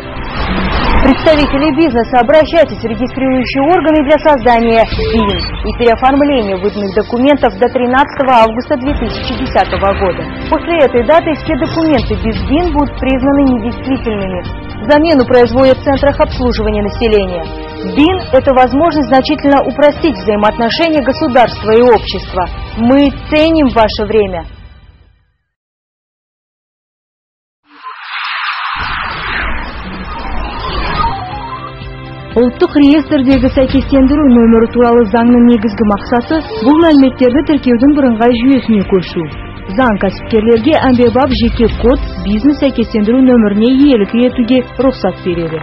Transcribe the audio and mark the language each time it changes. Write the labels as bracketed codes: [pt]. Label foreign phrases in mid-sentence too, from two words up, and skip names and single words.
[ru] Представители бизнеса, обращайтесь в регистрирующие органы для создания БИН и переоформления выданных документов до 13 августа 2010 года. После этой даты все документы без БИН будут признаны недействительными. Замену производят в центрах обслуживания населения. БИН – это возможность значительно упростить взаимоотношения государства и общества. Мы ценим ваше время. [kk] Улттық реестрдегі сәйкестендіру нөмірі туралы заңның негізгі мақсаты бұл мәліметтерді тіркеудің бірыңғай жүйесіне көшу. Заң кәсіпкерлерге әмбебап жеке код, бизнес сәйкестендіру нөміріне иелік етуге рұқсат береді.